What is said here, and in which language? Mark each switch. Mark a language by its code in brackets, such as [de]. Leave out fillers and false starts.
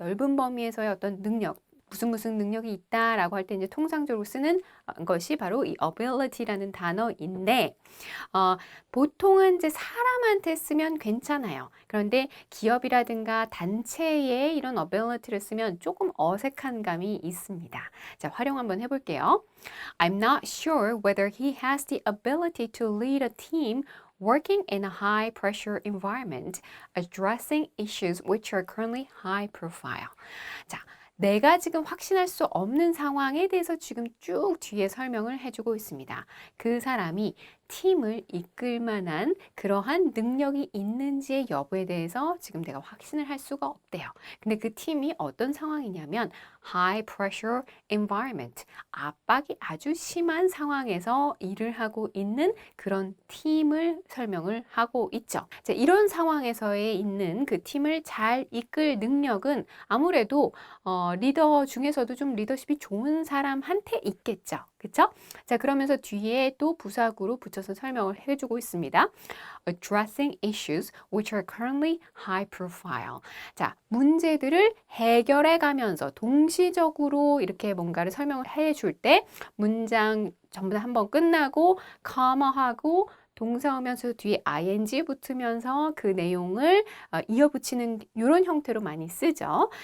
[ko] 넓은 범위에서의 어떤 능력 무슨 능력이 있다라고 할 때 이제 통상적으로 쓰는 것이 바로 이 ability라는 단어인데 보통은 이제 사람한테 쓰면 괜찮아요. 그런데 기업이라든가 단체에 이런 ability를 쓰면 조금 어색한 감이 있습니다. 자, 활용 한번 해볼게요. [en] I'm not sure whether he has the ability to lead a team working in a high pressure environment, addressing issues which are currently high profile. [ko] 자, 내가 지금 확신할 수 없는 상황에 대해서 지금 쭉 뒤에 설명을 해주고 있습니다. 그 사람이 팀을 이끌 만한 그러한 능력이 있는지의 여부에 대해서 지금 내가 확신을 할 수가 없대요. 근데 그 팀이 어떤 상황이냐면 [en] high pressure environment, [ko] 압박이 아주 심한 상황에서 일을 하고 있는 그런 팀을 설명을 하고 있죠. 자, 이런 상황에서의 있는 그 팀을 잘 이끌 능력은 아무래도 리더 중에서도 좀 리더십이 좋은 사람한테 있겠죠. 그쵸? 자, 그러면서 뒤에 또 부사구로 붙여서 설명을 해주고 있습니다. [en] Addressing issues which are currently high profile. [ko] 자, 문제들을 해결해 가면서 동시적으로 이렇게 뭔가를 설명을 해줄 때 문장 전부 다 한번 끝나고 커머하고 동사하면서 뒤에 ing 붙으면서 그 내용을 이어붙이는 이런 형태로 많이 쓰죠.